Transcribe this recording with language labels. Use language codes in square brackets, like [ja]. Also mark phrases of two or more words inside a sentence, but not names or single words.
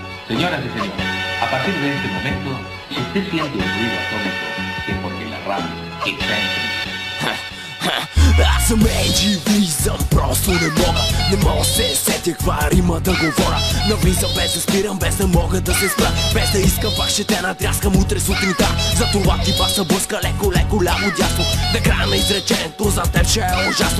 [es] Señoras y señores, a partir de este momento, si usted siente un ruido atómico, es porque la radio está en [bg] Аз съм Еджи, влизам, просто не мога се сетя каква рима да говоря. Навлизам без да спирам, без да мога да се спра, без да искам пак ще те натряскам утре сутринта. Затова ти баса блъска леко, ляво дясно. На края на изречението за теб ще е ужасно.